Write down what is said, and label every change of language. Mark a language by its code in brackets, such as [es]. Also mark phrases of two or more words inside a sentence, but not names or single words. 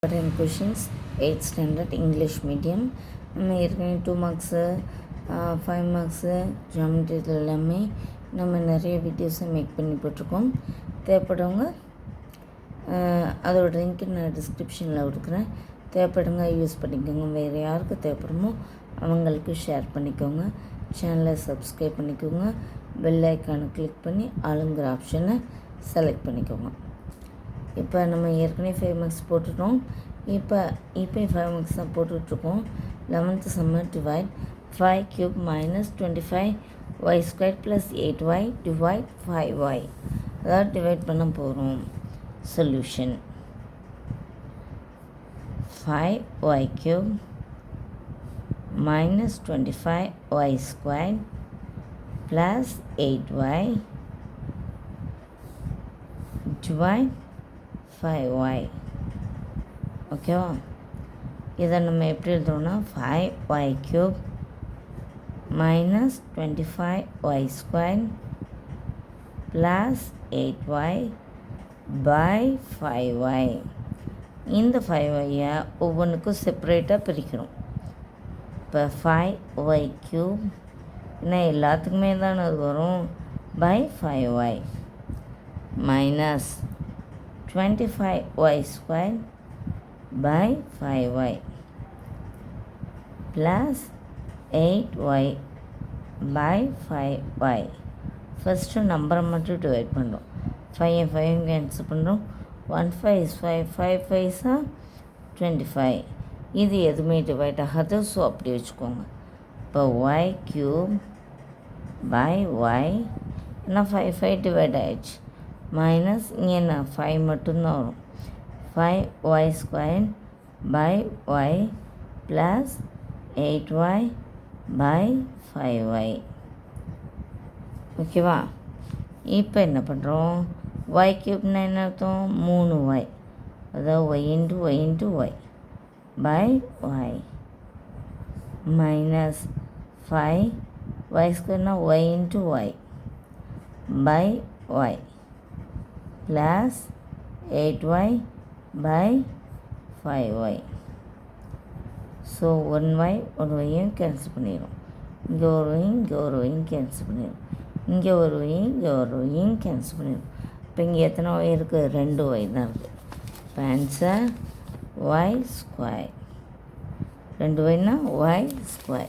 [en] important questions 8th standard English medium. [ta] நம்ம ஏற்கனவே 2 மார்க்ஸு 5 மார்க்ஸு ஜியாமெட்ரியில் எல்லாமே நம்ம நிறைய வீடியோஸை மேக் பண்ணி போட்டிருக்கோம். தேவைப்படுறவங்க அதோட லிங்க் நான் டிஸ்கிரிப்ஷனில் கொடுக்குறேன். தேவைப்படுங்க யூஸ் பண்ணிக்கோங்க. வேறு யாருக்கு தேவைப்படுமோ அவங்களுக்கு ஷேர் பண்ணிக்கோங்க. சேனலை சப்ஸ்கிரைப் பண்ணிக்கோங்க. பெல் ஐக்கானை கிளிக் பண்ணி ஆளுங்கிற ஆப்ஷனை செலக்ட் பண்ணிக்கோங்க. இப்போ நம்ம ஏற்கனவே 5 மார்க்ஸ் போட்டுட்டோம். இப்போ 5 மார்க்ஸ் தான் போட்டுட்ருக்கோம். 11th [en] summer divide [ta] 5 [en] cube minus 25y² plus 8y divide 5y. [ta] அதாவது டிவைட் பண்ண போகிறோம். சொல்யூஷன் 5y³ [en] minus 25y² plus 8y divide 5y. [ta] ஓகேவா? இதை நம்ம எப்படி எழுதுறோம்னா 5y³ [en] minus 25y² plus 8y by 5y. [ta] இந்த 5y ஒவ்வொன்றுக்கும் செப்பரேட்டாக பிரிக்கிறோம். இப்போ 5y³ ஏன்னா எல்லாத்துக்குமே தானே அது வரும். [en] by 5y minus 25y² by 5y plus 8y by 5y. [ta] ஃபஸ்ட்டு நம்பரை மட்டும் டிவைட் பண்ணுறோம். 5 கேன்சல் பண்ணுறோம். [en] 1 5 is 5, 5 5 are 25. [ta] இது எதுவுமே டிவைட் ஆகாது. ஸோ அப்படி வச்சுக்கோங்க. இப்போ [en] y³ by y [ta] ஏன்னா 5 டிவைட் ஆகிடுச்சு. மைனஸ் இங்கே என்ன 5 மட்டும்தான் வரும். [en] 5y² by y ப்ளஸ் 8y by 5y. [ta] ஓகேவா? இப்போ என்ன பண்ணுறோம்? [en] y³ [ta] என்ன அர்த்தம்? 3y. அதாவது [en] y into y by y மைனஸ் 5y² y into y by y plus 8y by 5y. [ta] ஸோ 1y 1yயும் கேன்சல் பண்ணிடும். இங்கே ஒரு y இங்கே ஒரு y கேன்சல் பண்ணிடும். இங்கே ஒரு y இங்கே ஒரு yயும் கேன்சல் பண்ணிடும். இப்போ இங்கே எத்தனை y இருக்குது? 2y தான் இருக்குது. இப்போ ஆன்சர் y². 2yனா y².